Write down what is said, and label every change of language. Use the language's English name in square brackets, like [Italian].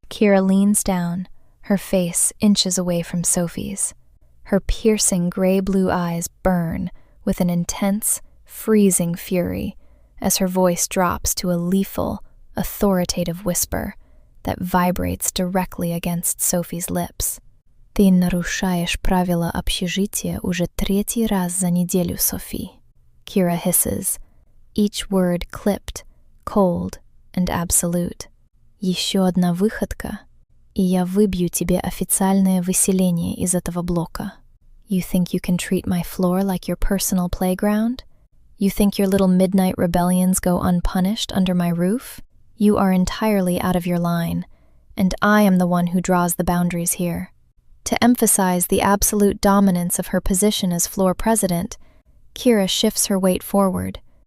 [English] Kira leans down, her face inches away from Sophie's. Her piercing gray-blue eyes burn with an intense, freezing fury as her voice drops to a lethal, authoritative whisper that vibrates directly against Sophie's lips. [Russian] «Ты нарушаешь правила общежития уже третий раз за неделю, Софи», [English] Kira hisses, each word clipped, cold, and absolute. [Russian] «Еще одна выходка, и я выбью тебе официальное выселение из этого блока. [English] You think you can treat my floor like your personal playground? You think your little midnight rebellions go unpunished under my roof? You are entirely out of your line, and I am the one who draws the boundaries here." To emphasize the absolute dominance of her position as floor president, Kira shifts her weight forward.